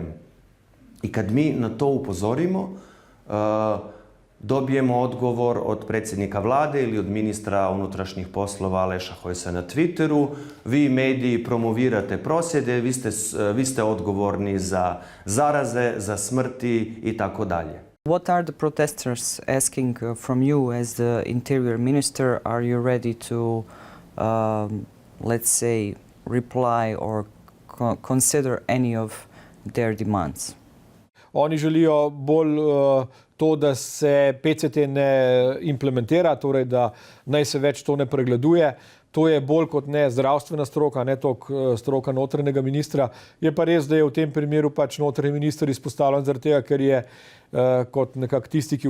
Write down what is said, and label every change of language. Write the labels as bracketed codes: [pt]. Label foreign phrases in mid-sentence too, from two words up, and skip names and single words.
[hr] I kad mi na to upozorimo, dobijemo odgovor od predsjednika vlade ili od ministra unutrašnjih poslova Aleša Hojsa na Twitteru. Vi mediji promovirate prosvjede, vi ste odgovorni za zaraze, za smrti i tako dalje. [en] What are the protesters asking from you as the interior minister? Are you ready to, let's say, reply or consider any of their demands? [sl] Oni želijo bolj to, da se PCT ne implementira, torej da naj se več to ne pregleduje. To je bolj kot ne zdravstvena stroka, ne toliko stroka notranjega ministra. Je pa res, da je v tem primeru pač notranji minister izpostavljen zaradi tega, ker je kot nekak tisti, ki